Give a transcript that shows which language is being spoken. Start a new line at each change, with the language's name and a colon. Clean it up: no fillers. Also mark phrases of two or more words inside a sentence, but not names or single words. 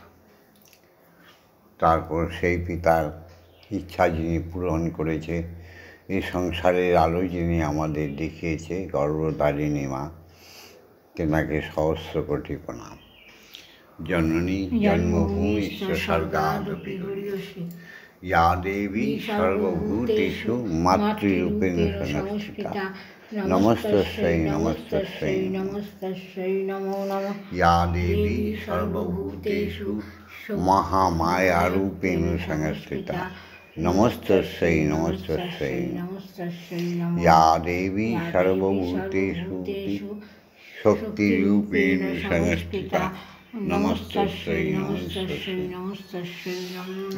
Bangla: তারপর সেই পিতার ইচ্ছা যিনি পূরণ করেছে, এই সংসারের আলো যিনি আমাদের দেখিয়েছে, গর্ভধারিণী মা, তেনাকে সহস্র কোটি প্রণাম।
Sanskrit: জননী জন্মভূমিশ্চ স্বর্গাদপি গরীয়সী, ইয়া দেবী সর্বভূতেষু মাতৃরূপেণ সংস্থিতা, নমস্তস্যৈ নমস্তস্যৈ নমস্তস্যৈ নমো নমঃ। ইয়া দেবী সর্বভূতেষু মহামায়ারূপেণ সংস্থিতা, নমস্তস্যৈ নমস্তস্যৈ নমস্তস্যৈ নমঃ। ইয়া দেবী সর্বভূতেষু শক্তিরূপেণ সংস্থিতা, নমস্তস্যৈ নমস্তস্যৈ নমস্তস্যৈ নমো নমঃ।